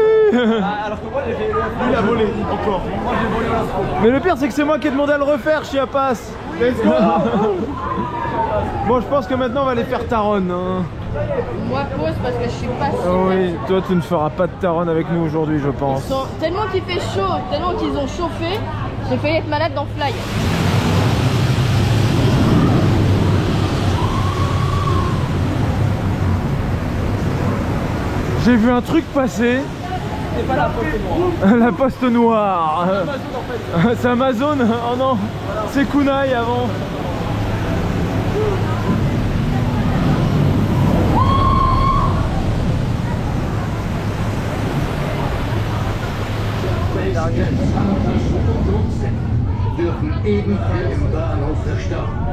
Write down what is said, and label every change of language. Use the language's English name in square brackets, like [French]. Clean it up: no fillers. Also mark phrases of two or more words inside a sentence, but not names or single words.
[French] Alors que moi, lui, il a volé encore. Moi, j'ai volé l'intro. Mais le pire c'est que c'est moi qui ai demandé à le refaire, Chiapas. [English] Let's go. [French] Bon, je pense que maintenant on va aller faire Taronne. Hein. Moi, pause parce que je suis pas sûre. Oh oui, toi tu ne feras pas de Taronne avec nous aujourd'hui, je pense. Tellement qu'il fait chaud, tellement qu'ils ont chauffé, j'ai failli être malade dans Fly. J'ai vu un truc passer. C'est pas la poste noire. La poste noire. Amazon en fait. C'est Amazon. Oh non, c'est Kunai avant. [German] Dürfen ebenfalls im Bahnhof verstauen.